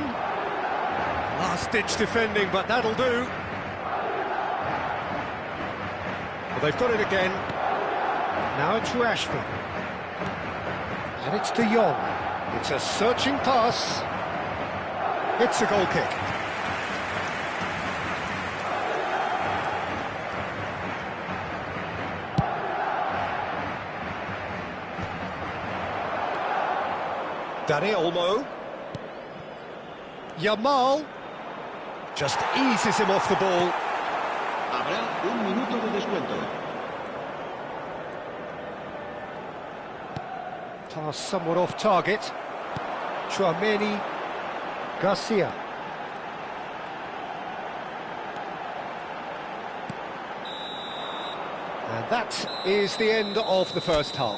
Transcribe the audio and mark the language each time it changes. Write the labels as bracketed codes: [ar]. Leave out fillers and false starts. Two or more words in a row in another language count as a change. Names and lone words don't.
[en] Last-ditch defending, but that'll do. Well, they've got it again. Now it's Rashford. And it's De Jong. It's a searching pass. It's a goal kick. Dani Olmo. Yamal just eases him off the ball. [es] Habrá un minuto de descuento. [en] Pass somewhat off target. Tchouaméni, Garcia. And that is the end of the first half.